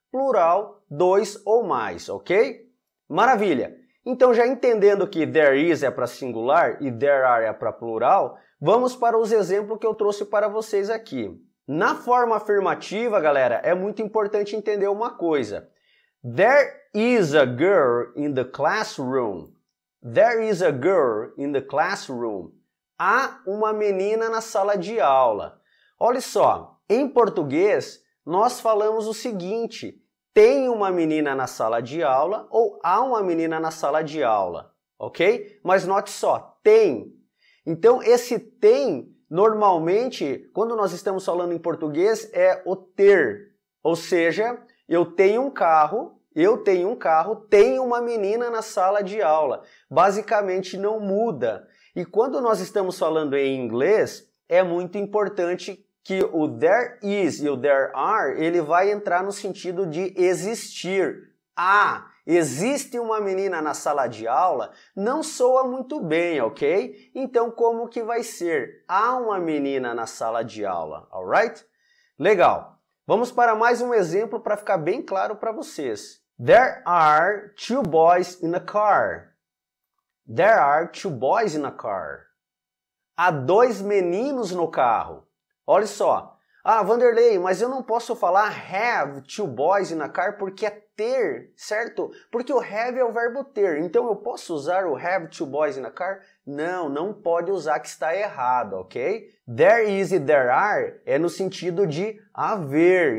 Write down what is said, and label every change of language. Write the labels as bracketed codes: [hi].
[pt] Plural, dois ou mais, ok? Maravilha! Então, já entendendo que there is é para singular e there are é para plural, vamos para os exemplos que eu trouxe para vocês aqui. Na forma afirmativa, galera, é muito importante entender uma coisa. [en] There is a girl in the classroom. There is a girl in the classroom. [pt] Há uma menina na sala de aula. Olha só, em português, nós falamos o seguinte: tem uma menina na sala de aula ou há uma menina na sala de aula, ok? Mas note só, tem. Então, esse tem, normalmente, quando nós estamos falando em português, é o ter. Ou seja, eu tenho um carro, tenho uma menina na sala de aula. Basicamente, não muda. E quando nós estamos falando em inglês, é muito importante que o there is e o there are, ele vai entrar no sentido de existir. Existe uma menina na sala de aula, não soa muito bem, ok? Então, como que vai ser? Há uma menina na sala de aula, alright? Legal. Vamos para mais um exemplo para ficar bem claro para vocês. [en] There are two boys in a car. There are two boys in a car. [pt] Há dois meninos no carro. Olha só. Vanderlei, mas eu não posso falar [en] have two boys in a car [pt] porque é ter, certo? Porque o have é o verbo ter. Então eu posso usar o [en] have two boys in a car? [pt] Não, não pode usar, que está errado, ok? There is e there are é no sentido de haver.